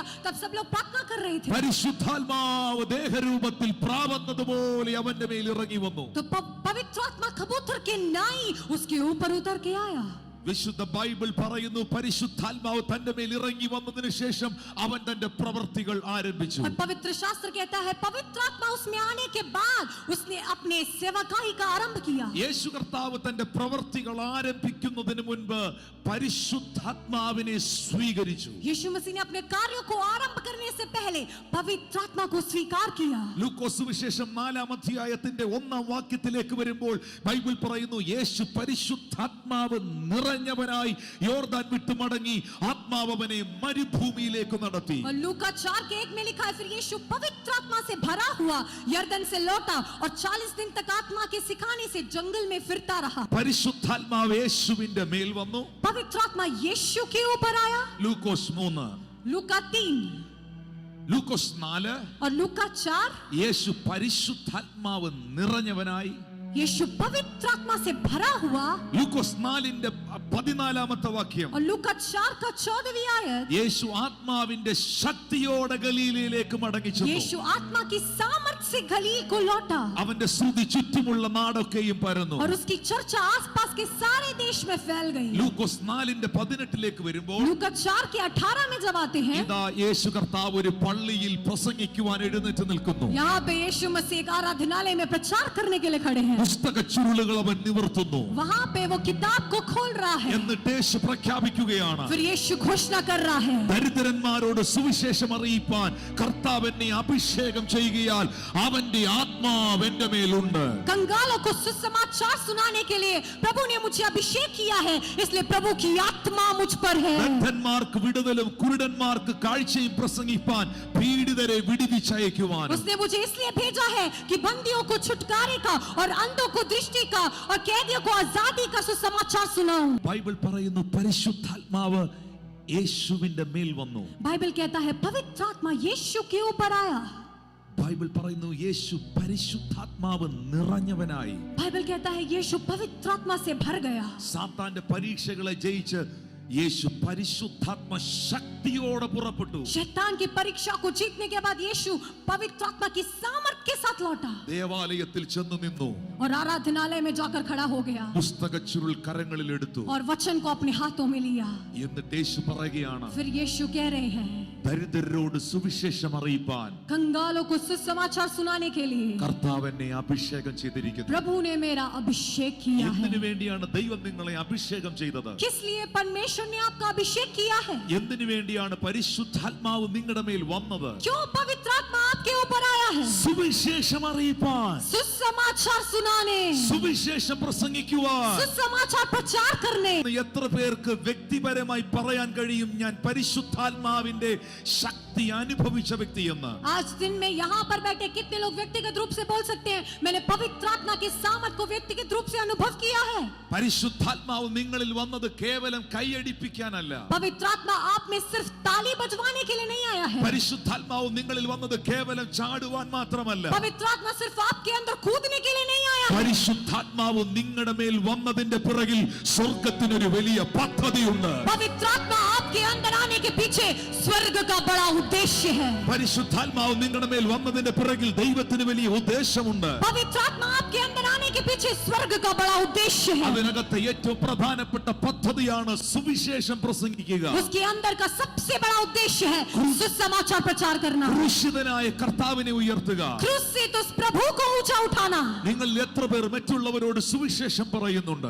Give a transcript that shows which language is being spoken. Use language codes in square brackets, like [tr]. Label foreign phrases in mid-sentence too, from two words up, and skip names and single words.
[hi] तब सब लोग प्रार्थना कर रहे थे. [ml] പരിശുദ്ധാത്മാവ് ദേഹരൂപത്തിൽ പ്രാവന്നതുപോലെ അവന്റെ മേൽ ഇറങ്ങി വന്നു. [hi] तो पवित्र आत्मा कबूतर के नाई उसके ऊपर उतर के आया. [ml] വിശുദ്ധ ബൈബിൾ പറയുന്നു, പരിശുദ്ധാത്മാവ് തന്റെ മേൽ ഇറങ്ങി വന്നതിന് ശേഷം അവൻ തന്റെ പ്രവൃത്തികൾ ആരംഭിച്ചു. [hi] और पवित्र शास्त्र कहता है, पवित्र आत्मा उसमें आने के बाद उसने अपने सेवकाई का आरंभ किया. [ml] യേശു കർത്താവ് തന്റെ പ്രവൃത്തികൾ ആരംഭിക്കുന്നതിന് മുൻപ് പരിശുദ്ധാത്മാവിനെ സ്വീകരിച്ചു. [hi] यीशु मसीह ने अपने कार्यों को आरंभ करने से पहले पवित्र आत्मा को स्वीकार किया. [ml] ലൂക്കോസ് സുവിശേഷം 4-ാം അധ്യായത്തിന്റെ 1-ാം വാക്യത്തിലേക്ക് വരുമ്പോൾ ബൈബിൾ പറയുന്നു, യേശു പരിശുദ്ധാത്മാവ് നിറഞ്ഞവനായി യോർദാൻ വിട്ടു മടങ്ങി ആത്മാവ് അവനെ മരുഭൂമിയിലേക്ക് നടത്തി. [hi] और लूका 4:1 में लिखा है, फिर यीशु पवित्र आत्मा से भरा हुआ यरदन से लौटा और 40 दिन तक आत्मा के सिखाने से जंगल में फिरता रहा. [ml] പരിശുദ്ധാത്മാവ് യേശുവിന്റെ മേൽ വന്നു. [hi] पवित्र आत्मा यीशु के ऊपर आया. [ml] ലൂക്കോസ് 3, [hi] लूका 3 [ml] ലൂക്കോസ് 4, [hi] और लूका 4 [ml] യേശു പരിശുദ്ധാത്മാവ് നിറഞ്ഞവനായി. [hi] यीशु पवित्र आत्मा से भरा हुआ. [ml] ലൂക്കോസ് 4-ന്റെ 14-ാമത്തെ വാക്യം, [hi] और लूका 4 का 14वीं आयत, [ml] യേശു ആത്മാവിന്റെ ശക്തിയോടെ ഗലീലയിലേക്ക് മടങ്ങി ചെന്നു. [hi] यीशु आत्मा की सामर्थ से गलील को लौटा. [ml] അവന്റെ സ്തുതി ചുറ്റുമുള്ള നാടൊക്കെയും പരന്നു. [hi] और उसकी चर्चा आसपास के सारे देश में फैल गई. [ml] ലൂക്കോസ് 4-ന്റെ 18 വരുമ്പോൾ, [hi] लूका 4 के 18 में जब आते हैं, [ml] ഇതാ യേശു കർത്താവ് ഒരു പള്ളിയിൽ പ്രസംഗിക്കുവാൻ എഴുന്നേറ്റ് നിൽക്കുന്നു. [hi] यहाँ पे यीशु मसीह एक आराधनालय में प्रचार करने के लिए खड़े हैं. [ml] പുസ്തക ചുരുളുകൾ അവൻ നിവർത്തുന്നു. [hi] वहाँ पे वो किताब को खोल रहा है. [ml] എന്നിട്ട് യേശു പ്രഖ്യാപിക്കുകയാണ്, [hi] फिर यीशु घोषणा कर रहा है, [ml] ദരിദ്രന്മാരോട് സുവിശേഷം അറിയിപ്പാൻ കർത്താവ് എന്നെ അഭിഷേകം ചെയ്യുകയാൽ അവന്റെ ആത്മാവ് എന്റെ മേലുണ്ട്. [hi] कंगालों को सुसमाचार सुनाने के लिए प्रभु ने मुझे अभिषेक किया है, इसलिए प्रभु की आत्मा मुझ पर है. [ml] ബദ്ധന്മാർക്ക് വിടുതലും കുരുടന്മാർക്ക് കാഴ്ചയും പ്രസംഗിപ്പാൻ, പീഡിതരെ വിടുവിച്ചയക്കുവാൻ. [hi] उसने मुझे इसलिए भेजा है कि बंदियों को छुटकारे का और अंधों को दृष्टि का और कैदियों को आजादी का सुसमाचार सुनाऊं. [ml] ബൈബിൾ പറയുന്നു പരിശുദ്ധാത്മാവ് യേശുവിന്റെ മേൽ വന്നു. [hi] बाइबल कहता है पवित्र आत्मा यीशु के ऊपर आया. [ml] ബൈബിൾ പറയുന്നു യേശു പരിശുദ്ധാത്മാവ് നിറഞ്ഞവനായി. [hi] बाइबल कहता है यीशु पवित्र आत्मा से भर गया. [ml] സാത്താന്റെ പരീക്ഷകളെ ജയിച്ച് യേശു പരിശുദ്ധാത്മ ശക്തിയോടെ പുറപ്പെട്ടു. [hi] शैतान की परीक्षा को जीतने के बाद यीशु पवित्र आत्मा की सामर्थ के साथ लौटा [ml] ദേവാലയത്തിൽ ചെന്നു നിന്നു. [hi] और आराधनालय में जाकर खड़ा हो गया [ml] പുസ്തകച്ചുരുൾ കരങ്ങളിൽ എടുത്തു. [hi] और वचन को अपने हाथों में लिया. [ml] എന്നിട്ട് യേശു പറയുകയാണ്, [hi] फिर यीशु कह रहे हैं [ml] ദരിദ്രരോട് സുവിശേഷം അറിയിപ്പാൻ [hi] कंगालों को सुसमाचार सुनाने के लिए [ml] കർത്താവ് എന്നെ അഭിഷേകം ചെയ്തിരിക്കുന്നു. [hi] प्रभु ने मेरा अभिषेक किया है. [ml] എന്തിനു വേണ്ടിയാണ് ദൈവം നിങ്ങളെ അഭിഷേകം ചെയ്തത്? [hi] किस लिए परमेश्वर ने आपका अभिषेक किया है? [ml] എന്തിനു വേണ്ടിയാണ് പരിശുദ്ധാത്മാവ് നിങ്ങളുടെ മേൽ വന്നത്? [hi] क्यों पवित्र आत्मा आपके ऊपर आया है? [ml] സുവിശേഷം അറിയിപ്പാൻ, [hi] सुसमाचार सुनाने, [ml] സുവിശേഷം പ്രസംഗിക്കുവാൻ. [hi] सुसमाचार प्रचार करने. [ml] എത്ര പേർക്ക് വ്യക്തിപരമായി പറയാൻ കഴിയും ഞാൻ പരിശുദ്ധാത്മാവിന്റെ ശക്തി അനുഭവിച്ച വ്യക്തിയെന്ന്? [hi] आज दिन में यहाँ पर बैठे कितने लोग व्यक्तिगत रूप से बोल सकते हैं मैंने पवित्र आत्मा की सामर्थ को व्यक्तिगत रूप से अनुभव किया है? [ml] പരിശുദ്ധാത്മാവ് നിങ്ങളിൽ വന്നത് കേവലം കൈയടിപ്പിക്കാനല്ല. [hi] पवित्र आत्मा आप में सिर्फ ताली बजवाने के लिए नहीं आया है. [ml] പരിശുദ്ധാത്മാവ് നിങ്ങളിൽ വന്നത് കേവലം ചാടുവാൻ മാത്രമല്ല. [hi] पवित्र आत्मा सिर्फ आपके अंदर कूदने के लिए नहीं आया है. [ml] പരിശുദ്ധാത്മാവ് നിങ്ങളുടെ മേൽ വന്നതിന്റെ പിറകിൽ സ്വർഗ്ഗത്തിനൊരു വലിയ പദ്ധതിയുണ്ട്. [hi] पवित्र आत्मा आपके अंदर आने के पीछे स्वर्ग का बड़ा उद्देश्य है. [ml] പരിശുദ്ധാത്മാവ് നിങ്ങളുടെ മേൽ വന്നതിന്റെ പിറകിൽ ദൈവത്തിന് വലിയ ഉദ്ദേശമുണ്ട്. [hi] पवित्र आत्मा आपके अंदर आने के पीछे स्वर्ग का बड़ा उद्देश्य है. [ml] അതിനകത്ത് ഏറ്റവും പ്രധാനപ്പെട്ട പദ്ധതിയാണ് സുവിശേഷം പ്രസംഗിക്കുക. [hi] उसके अंदर का सबसे बड़ा उद्देश्य है सुसमाचार प्रचार करना. [ml] ക്രൂശിതനായ കർത്താവിനെ ഉയർത്തുക. [hi] क्रूस से तो उस प्रभु को ऊंचा उठाना. [ml] നിങ്ങൾ എത്ര പേർ മറ്റുള്ളവരോട് സുവിശേഷം പറയുന്നുണ്ട്?